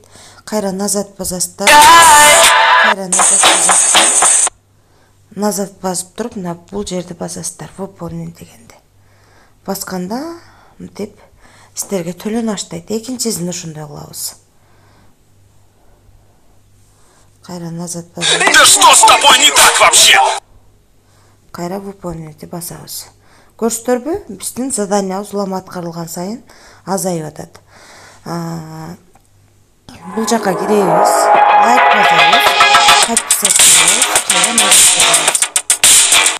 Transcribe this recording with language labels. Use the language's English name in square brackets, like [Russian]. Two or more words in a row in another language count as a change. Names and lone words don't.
[Kyrgyz] Кайра назад басасыздар. назад басып туруп мына бул жерди басасыздар, выполнить дегенди. Басканда мынтип сиздерге төлөнү баштайт. Экинчисин ошондой кылабыз. Кайра назад басабыз. [Russian] Да что с тобой не так вообще? [Kyrgyz] Кайра выполнить басабыз. Көрсөтөрбү? Биздин заданиябыз улам аткарылган сайын азайып атат. Бул жака киребиз. Лайк басабыз. Подписаться болобуз.